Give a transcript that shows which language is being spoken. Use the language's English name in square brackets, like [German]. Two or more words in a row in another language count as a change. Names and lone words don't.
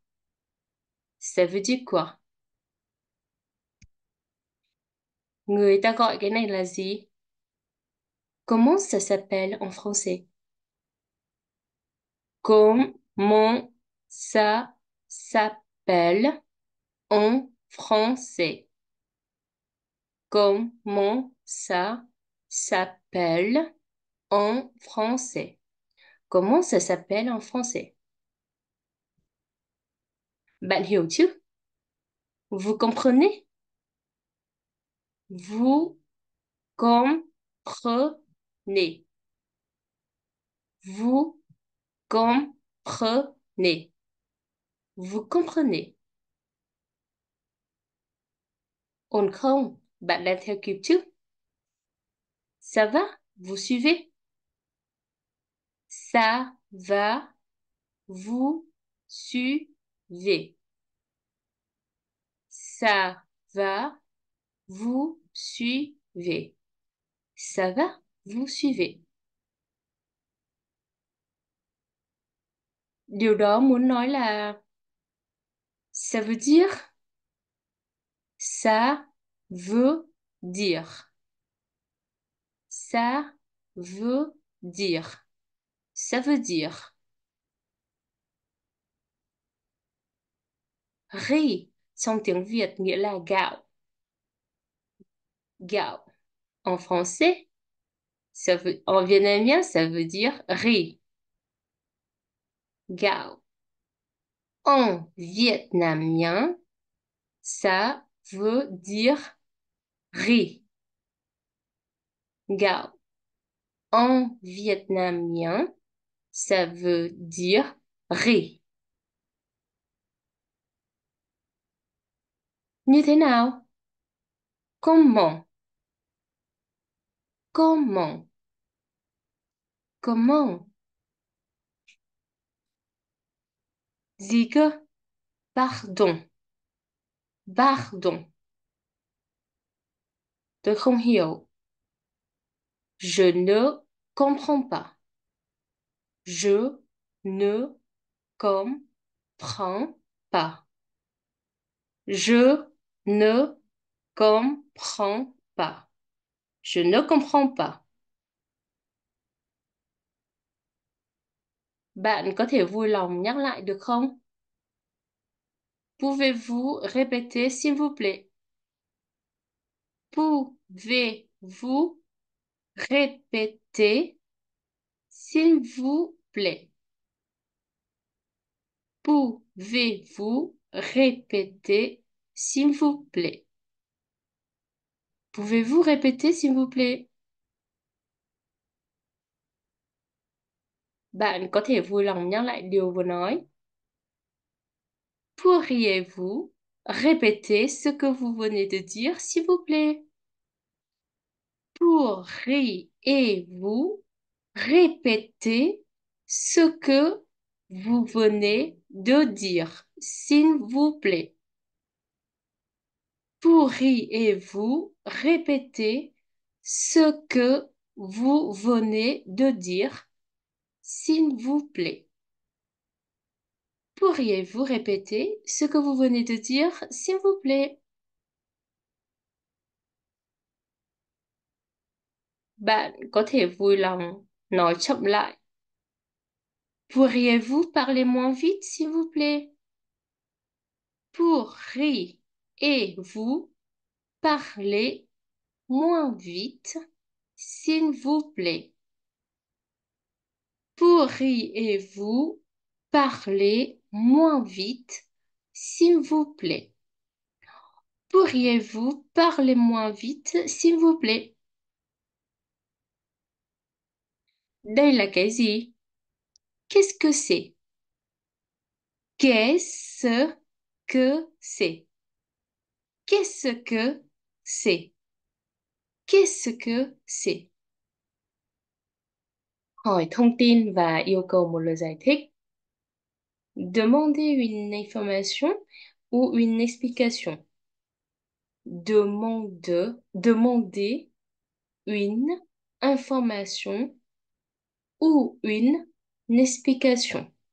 [French] Ça veut dire quoi? [Vietnamese] Người ta gọi cái này là gì? [French] Comment ça s'appelle en français? Comment ça s'appelle en français? Comment ça s'appelle en français? Comment ça s'appelle en français? [Vietnamese] Bạn hiểu chứ? [French] Vous comprenez? Vous comprenez. Vous comprenez. Vous comprenez. [Vietnamese] Ổn không? Bạn đang theo kịp chứ? [French] Ça va? Vous suivez? Ça va? Vous suivez. Ça va? Vous suivez. Ça va? Vous suivez. [Vietnamese] Điều đó muốn nói là [French] ça veut dire, ça veut dire, ça veut dire, ça veut dire. [Vietnamese] Riz trong tiếng Việt nghĩa là gạo. [French] Gạo en français, en vietnamien, ça veut dire riz. [Vietnamese] Gạo. [French] En vietnamien, ça veut dire riz. [Vietnamese] Gạo. [French] En vietnamien, ça veut dire riz. [Vietnamese] Như thế nào? [French] Comment? Comment? Comment? [Vietnamese] Gì cơ? [French] Pardon. Pardon. [Vietnamese] Tôi không hiểu. [French] Je ne comprends pas. Je ne comprends pas. Je ne comprends pas. Je ne comprends pas. [Vietnamese] Bạn có thể vui lòng nhắc lại được không? [French] Pouvez-vous répéter s'il vous plaît? Pouvez-vous répéter s'il vous plaît? Pouvez-vous répéter s'il vous plaît? Pouvez-vous répéter s'il vous plaît? [Vietnamese] Bạn có thể vui lòng nhắc lại điều vừa nói. [French] Pourriez-vous répéter ce que vous venez de dire, s'il vous plaît? Pourriez-vous répéter ce que vous venez de dire, s'il vous plaît? Pourriez-vous répéter ce que vous venez de dire, s'il vous plaît? Pourriez-vous répéter ce que vous venez de dire, s'il vous plaît? [Vietnamese] Bạn có thể vui lòng nói chậm lại. [French] Pourriez-vous parler moins vite, s'il vous plaît? Pourriez-vous parler moins vite, s'il vous plaît? Pourriez-vous parler moins vite, s'il vous plaît? Pourriez-vous parler moins vite, s'il vous plaît? [Vietnamese] Đây là cái gì? [French] Qu'est-ce que c'est? Qu'est-ce que c'est? Qu'est-ce que c'est? Qu'est-ce que c'est? [Vietnamese] Hỏi thông tin và yêu cầu một lời giải thích. [French] Demander une information ou une explication. Demander une information ou une explication.